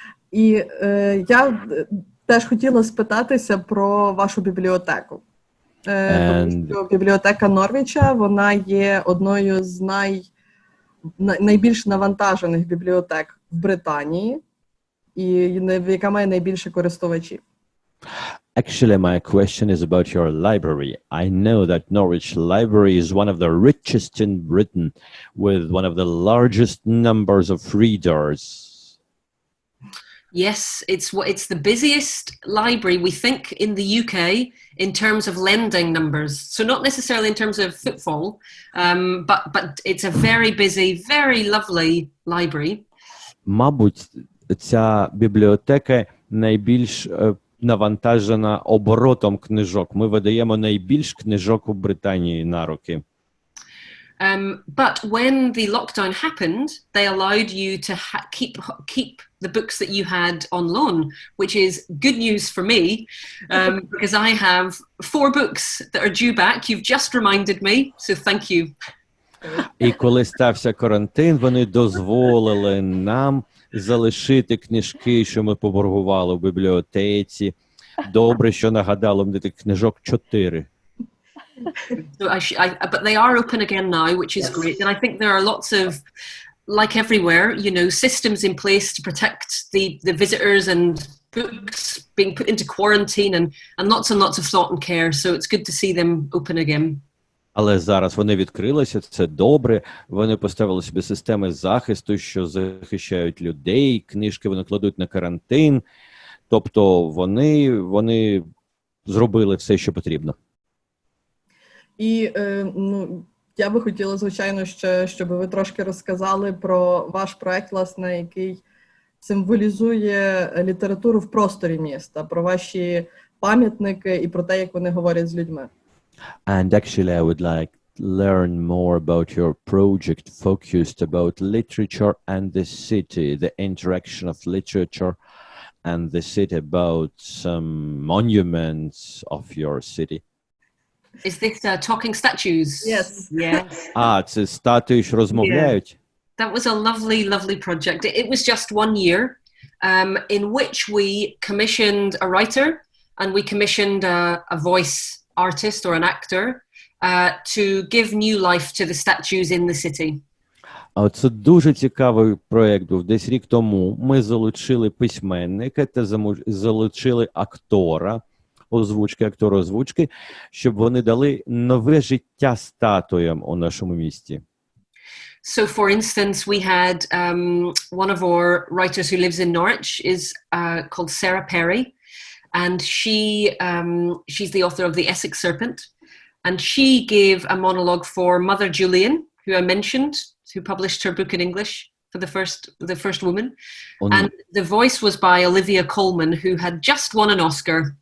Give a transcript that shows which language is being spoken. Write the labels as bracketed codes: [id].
[uk] І я теж хотіла спитатися про вашу бібліотеку. Тому що бібліотека Норвіча, вона є одною з найбільш навантажених бібліотек в Британії, і яка має найбільше користувачів. [en] Actually, my question is about your library. I know that Norwich Library is one of the richest in Britain, with one of the largest numbers of readers. Yes, it's the busiest library, we think, in the UK in terms of lending numbers. So not necessarily in terms of footfall, but it's a very busy, very lovely library. [uk] Мабуть, ця бібліотека найбільш навантажена оборотом книжок. Ми видаємо найбільш книжок у Британії на руки. [en] But when the lockdown happened, they allowed you to keep the books that you had on loan, which is good news for me, because I have 4 books that are due back. You've just reminded me, so thank you. [uk] І коли стався карантин, вони дозволили нам залишити книжки, що ми поборгували в бібліотеці. Добре, що нагадало, мені тих книжок 4. [en] But they are open again now, which is great. And I think there are lots of, like everywhere, you know, systems in place to protect the visitors and books being put into quarantine and lots of thought and care. So it's good to see them open again. [uk] Але зараз вони відкрилися, це добре. Вони поставили собі системи захисту, що захищають людей, книжки вони кладуть на карантин. Тобто вони зробили все, що потрібно. І я би хотіла, звичайно, ще, щоб ви трошки розказали про ваш проект, власне, який символізує літературу в просторі міста, про ваші пам'ятники і про те, як вони говорять з людьми. [en] And actually, I would like to learn more about your project focused about literature and the city, the interaction of literature and the city, about some monuments of your city. Is this talking statues? Yes. Yes. [uk] Це статуї, що розмовляють? [en] That was a lovely project. It was just 1 year in which we commissioned a writer and we commissioned a voice artist or an actor to give new life to the statues in the city. [uk] Це дуже цікавий проєкт був. Десь рік тому ми залучили письменника та залучили актора озвучки, щоб вони дали нове життя статуям у нашому місті. [en] So, for instance, we had one of our writers who lives in Norwich is called Sarah Perry, and she's the author of The Essex Serpent, and she gave a monologue for Mother Julian, who I mentioned, who published her book in English for the first woman, and the voice was by Olivia Colman, who had just won an Oscar.